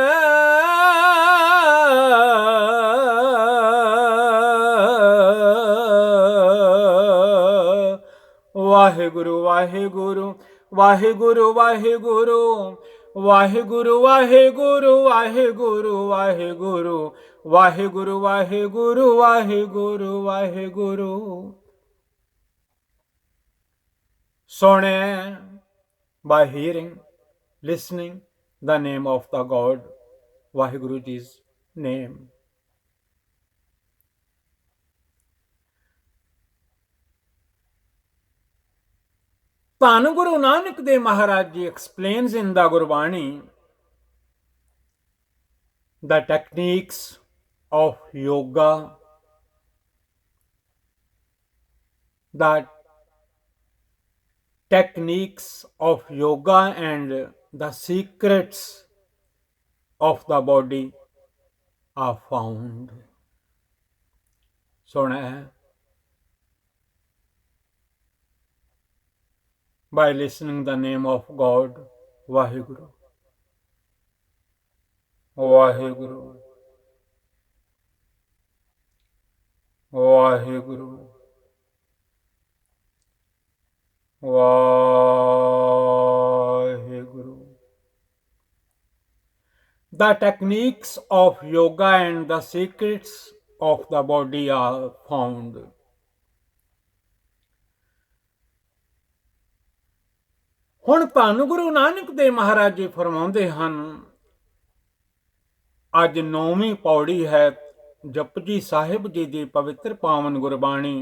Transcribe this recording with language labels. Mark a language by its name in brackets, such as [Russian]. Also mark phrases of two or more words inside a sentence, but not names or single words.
[Punjabi] ਵਾਹਿਗੁਰੂ ਵਾਹਿਗੁਰੂ ਵਾਹਿਗੁਰੂ ਵਾਹਿਗੁਰੂ ਵਾਹਿਗੁਰੂ ਵਾਹਿਗੁਰੂ ਵਾਹਿਗੁਰੂ ਵਾਹਿਗੁਰੂ ਵਾਹਿਗੁਰੂ ਵਾਹਿਗੁਰੂ ਵਾਹਿਗੁਰੂ ਵਾਹਿਗੁਰੂ। [English] ਸੁਣੇ by hearing, listening the name of the God, Vaheguru Ji's name. ਧੰਨ ਗੁਰੂ ਨਾਨਕ ਦੇਵ ਮਹਾਰਾਜ ਜੀ explains in the Gurbani the techniques of yoga, the techniques of yoga and the secrets of the body are found. [Hindi] सुना है, [English] by listening the name of God, Vaheguru, Vaheguru, Vaheguru, Vaheguru. The techniques of yoga and the secrets of the body are found. [Punjabi] ਹੁਣ ਧੰਨ ਗੁਰੂ ਨਾਨਕ ਦੇਵ ਮਹਾਰਾਜ ਜੀ ਫਰਮਾਉਂਦੇ ਹਨ, ਅੱਜ 9ਵੀਂ ਪੌੜੀ ਹੈ ਜਪਜੀ ਸਾਹਿਬ ਜੀ ਦੀ ਪਵਿੱਤਰ ਪਾਵਨ ਗੁਰਬਾਣੀ।